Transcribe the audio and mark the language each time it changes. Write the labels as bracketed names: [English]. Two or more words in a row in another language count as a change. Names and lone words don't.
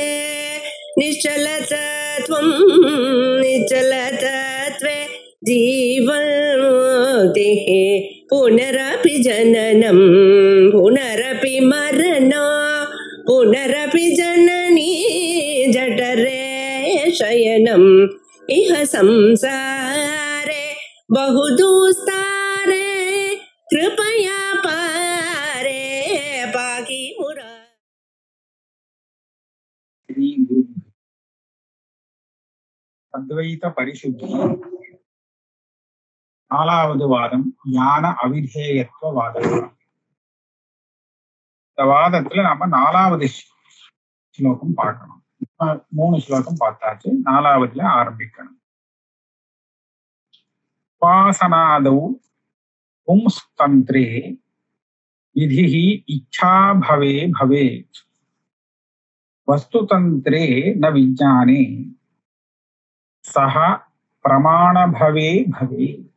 [Sanskrit] निश्चलतत्वं निश्चलतत्वे जीवन्मुक्तिः पुनरपि जननं पुनरपि मरणं पुनरपि जननी जठरे शयनम् इह संसारे बहुदुस्तारे कृपया पारे पाहि मुरा. श्री गुरु अद्वैत परिशुद्धि [Tamil] நாலாவது வாதம் ஞான அவிதேயத்துவ வாதம். இந்த வாதத்துல நம்ம நாலாவது ஸ்லோகம் பார்க்கணும். 3 ஸ்லோகம் பார்த்தாச்சு, 4வதுல ஆரம்பிக்கணும். [Sanskrit] उपासनादौ पुंस्तन्त्रे विधिः इच्छा भवे भवेत् वस्तुतन्त्रे न विज्ञाने सह प्रमाण भवे भवे.